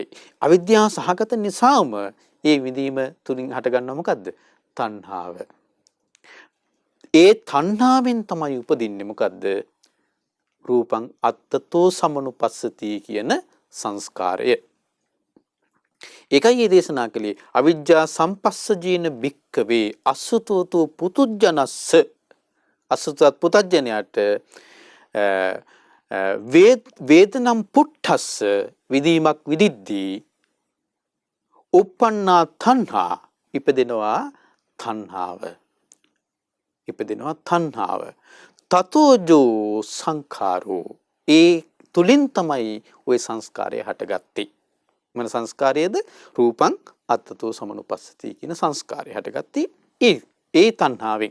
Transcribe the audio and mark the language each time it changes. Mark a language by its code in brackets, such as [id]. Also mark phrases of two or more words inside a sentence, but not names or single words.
[si] අවිද්‍යා සහගත නිසාම ඒ විඳීම තුලින් හටගන්නව මොකද්ද? තණ්හාව. ඒ තණ්හාවෙන් තමයි උපදින්නේ මොකද්ද? [pi] රූපං අත්තතෝ සමනුපස්සති [si] කියන සංස්කාරය. ඒකයි මේ දේශනා කළේ [pi] අවිජ්ජා සම්පස්සජේන භික්කවේ අසුතෝතෝ පුතුජනස්ස. [si] අසුතත් පුතජනයට [pi] වේදනම් පුට්ඨස්ස [si] විදීමක් විදිද්දී [pi] uppannā තණ්හා [si] ඉපදෙනවා තණ්හාව. [pi] තතෝජෝ සංඛාරෝ [si] ඒ තුලින් තමයි ওই සංස්කාරය හටගත්තේ. මොන සංස්කාරයේද? [pi] රූපං අත්තතෝ සමනුපස්සති [si] කියන සංස්කාරය හටගත්තේ ඒ තණ්හාවෙන්.